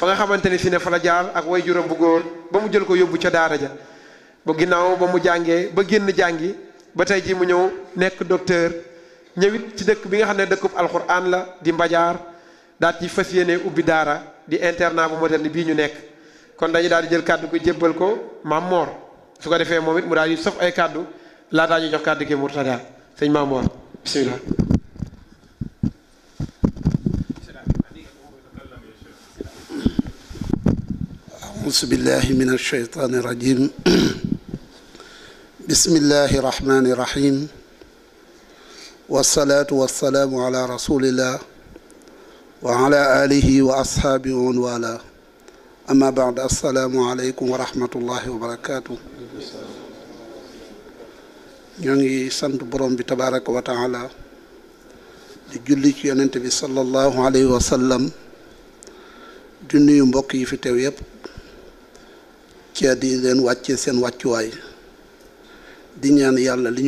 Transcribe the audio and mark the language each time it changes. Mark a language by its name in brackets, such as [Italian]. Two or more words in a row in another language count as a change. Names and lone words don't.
[Wolof] nga xamante ni si ne fa la jaar ak way juróom bu góor ba mu jël ko yóbbu ca daara ja ba ginnaaw ba mu jàngee ba génn jàngi ba tey ji mu ñëw nekk docteur ñëwit ci dëkk bi nga xam ne dëkkub alquran la di Mbadiar daal ci fas yéene ubbi daara di internat bu moderne bii ñu nekk kon dañu daal di jël kàddu ko jébbal ko Maam Mor su ko defee moom it mu daal di sof ay kàddu laataa ñu jox kàddu gi Mourtada sëñ Maam Mor bismillah [Arabic] أعوذ بالله من الشيطان الرجيم بسم الله الرحمن الرحيم والصلاة والسلام على رسول الله وعلى آله وأصحابه ومن والاه أما بعد السلام عليكم ورحمة الله وبركاته [Wolof] ñangi sant borom bi [Arabic] تبارك وتعالى [Wolof] di julli ci yonent bi [Arabic] صلى الله عليه وسلم [Wolof] di nuyu mbokk yi fi teew yépp ci di leen wàcce seen wàccuwaay di ñaan yàlla li ñu